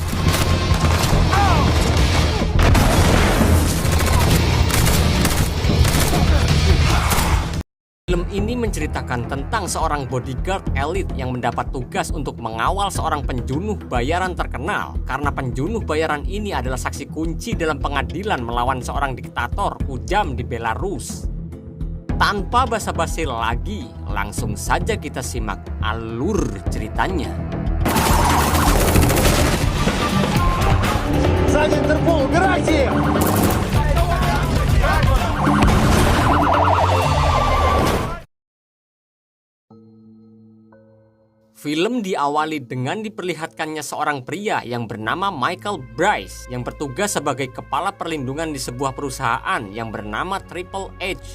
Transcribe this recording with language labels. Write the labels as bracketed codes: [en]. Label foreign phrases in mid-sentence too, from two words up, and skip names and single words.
[id] Film ini menceritakan tentang seorang bodyguard elit yang mendapat tugas untuk mengawal seorang penjunuh bayaran terkenal karena penjunuh bayaran ini adalah saksi kunci dalam pengadilan melawan seorang diktator kujam di Belarus. Tanpa basa-basi lagi, langsung saja kita simak alur ceritanya. [ru] Сзади Интерпол, убирайте! [id] Film diawali dengan diperlihatkannya seorang pria yang bernama Michael Bryce yang bertugas sebagai kepala perlindungan di sebuah perusahaan yang bernama Triple H.